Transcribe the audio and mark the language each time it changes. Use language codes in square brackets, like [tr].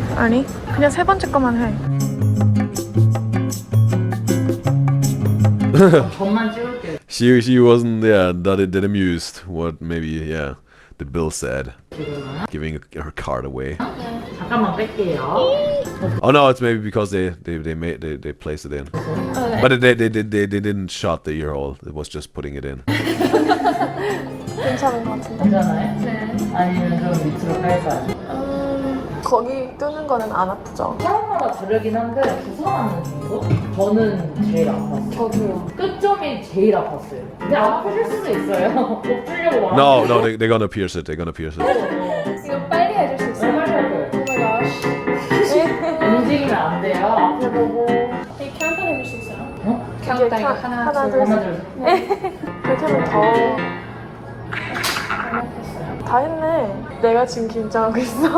[ko] 아니, 그냥 세 번째 거만 해. 돈만 찍을게. [en] She wasn't that amused what maybe the bill said, giving her card away. [ko] 잠깐만 뺄게요. [en] Oh no, it's maybe because they placed it in. But they didn't shot the ear hole. It was just putting it in. [ko] 괜찮은 것 같은데? 괜찮아요? 네. 아니면 좀 밑으로 깔까요? 거기 뜨는 거는 안 아프죠? 사람마다 다르긴 한데 부상하는 정도? 저는 제일 아팠어요. 저도요. 끝점이 제일 아팠어요. 근데 안 아프실 수도 있어요. 못 풀려고 말하는 [en] No, they're gonna pierce it. They're gonna pierce it. [ko] 이거 빨리 해줄 수 있어요? 빨리 할 거예요. [en] Oh my gosh. [ko] 움직이면 안 돼요. 앞에 보고. 이 카운터 해줄 수 있어요? 어? 카운트 이거 하나, 둘, 하나, 둘, 셋. 그렇게 하면 더... 다 했네. 내가 지금 긴장하고 있어.